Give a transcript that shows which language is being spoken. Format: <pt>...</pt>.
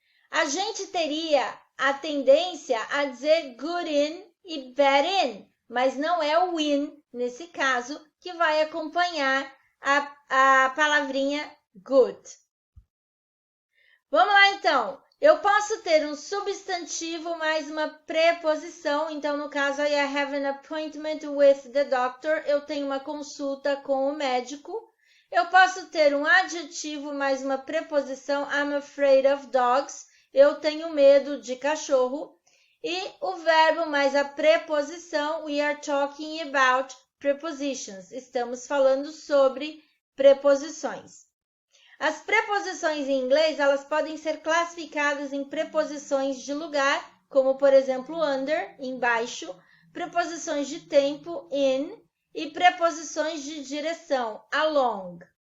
<pt>A gente teria a tendência a dizer good in e bad in, mas não é o in, nesse caso, que vai acompanhar a palavrinha good. Vamos lá, então. Eu posso ter um substantivo mais uma preposição. Então, no caso,</pt> <en>I have an appointment with the doctor.</en> <pt>Eu tenho uma consulta com o médico. Eu posso ter um adjetivo mais uma preposição.</pt> <en>I'm afraid of dogs.</en> <pt>Eu tenho medo de cachorro. E o verbo mais a preposição.</pt> <en>We are talking about prepositions.</en> <pt>Estamos falando sobre preposições. As preposições em inglês, elas podem ser classificadas em preposições de lugar, como, por exemplo, under, embaixo, preposições de tempo, in, e preposições de direção, along.</pt>